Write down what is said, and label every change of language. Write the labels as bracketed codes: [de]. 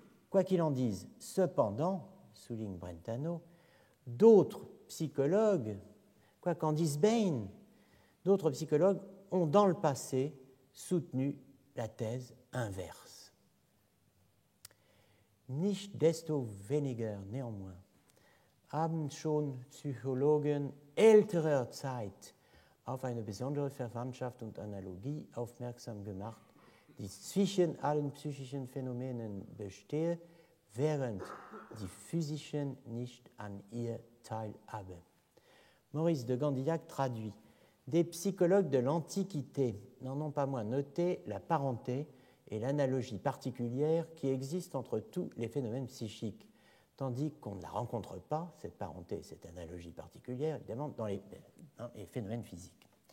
[fr] Quoi qu'il en dise, cependant, souligne Brentano, d'autres psychologues, quoi qu'en dise Bain, d'autres psychologues ont dans le passé soutenu la thèse inverse. [de] Nicht desto weniger, [fr] néanmoins, [de] haben schon Psychologen älterer Zeit auf eine besondere Verwandtschaft und Analogie aufmerksam gemacht, die zwischen allen psychischen Phänomenen bestehe, während die physischen nicht an ihr teilhaben. [fr] Maurice de Gandillac traduit. Des psychologues de l'Antiquité n'en ont pas moins noté la parenté et l'analogie particulière qui existent entre tous les phénomènes psychiques, tandis qu'on ne la rencontre pas, cette parenté et cette analogie particulière, évidemment, dans les phénomènes physiques.